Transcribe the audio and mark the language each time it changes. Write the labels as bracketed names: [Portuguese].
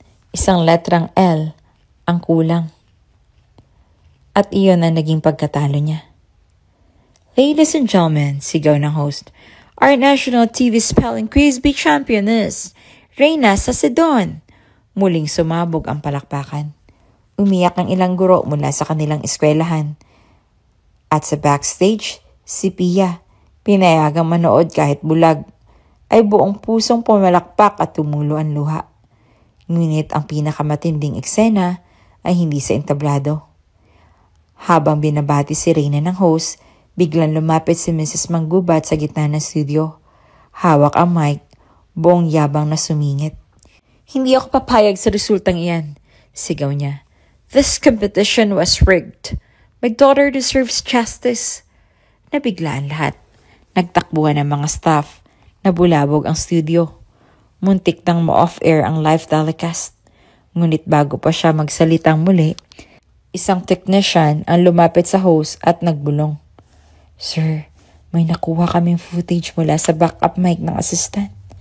[Filipino] Isang letrang L ang kulang. At iyon ang naging pagkatalo niya. [English] Ladies and gentlemen, [Filipino] sigaw ng host, [English] our national TV spelling quiz bee champion is Reyna Sacidon. [Filipino] Muling sumabog ang palakpakan. Umiyak ang ilang guro mula sa kanilang eskwelahan. At sa backstage, si Pia, pinayagang manood kahit bulag, ay buong pusong pumalakpak at tumulo ang luha. Ngunit ang pinakamatinding eksena ay hindi sa entablado. Habang binabati si Reyna ng host, biglang lumapit si Mrs. Manggubat sa gitna ng studio. Hawak ang mic, buong yabang na sumingit. Hindi ako papayag sa resultang iyan, sigaw niya. [English] This competition was rigged. My daughter deserves justice. [Filipino] Nabigla ang lahat. Nagtakbuhan ang mga staff. Nabulabog ang studio. Muntik nang ma-off-air ang live telecast. Ngunit bago pa siya magsalitang muli, isang technician ang lumapit sa host at nagbulong. Sir, may nakuha kaming footage mula sa backup mic ng assistant.